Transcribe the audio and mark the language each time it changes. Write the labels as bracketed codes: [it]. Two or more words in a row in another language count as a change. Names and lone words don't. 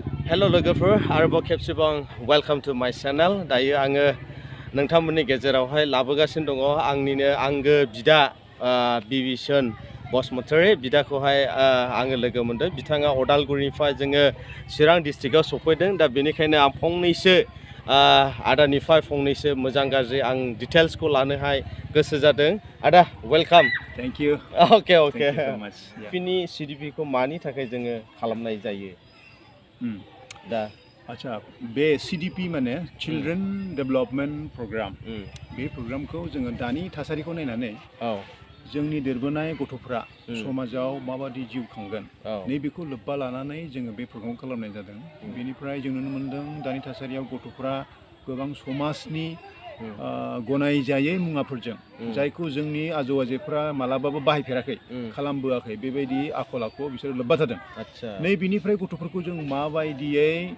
[brx] Hello लोगोफोर आरोबाव खेबसेबाव [en] welcome to my channel [brx] दायो आङो नोंथांमोननि गेजेरावहाय लाबोगासिनो दङ आंनिनो आंगो बिदा बिबिसन बसुमतारी बिदाखौहाय आङो लोगो मोनदों बिथाङा अदालगुरिनिफ्राय जोङो चिरां डिस्ट्रिक्टआव सफैदों दा बेनिखायनो आं फंनैसो आदानिफ्राय फंनैसो मोजां गाज्रि आं डिटेल्सखौ लानोहाय गोसो जादों आदा वेलकाम [en] thank you [brx] ओके फिनि CDP खौ मानि थाखाय जोङो खालामनाय जायो दा अच्छा बे CDP माने [en] children development program [brx] बे प्रोग्रामखौ जोङो दानि थासारिखौ नायनानै जोंनि देरबोनाय गथ'फ्रा समाजाव माबादि जिउ खांगोन नैबेखौ लोब्बा लानानै जोङो बे प्रोग्राम खालामनाय जादों बेनिफ्राय जों नुनो मोनदों दानि थासारियाव गथ'फ्रा गोबां समाजनि गनायजायै मुवाफोरजों जायखौ जोंनि आजौ आजैफ्रा मालाबाबो बाहायफेराखै खालामबोआखै बेबायदि आखल आखुआव बिसोर लोब्बा जादों नै बिनिफ्राय गथ'फोरखौ जों माबायदियै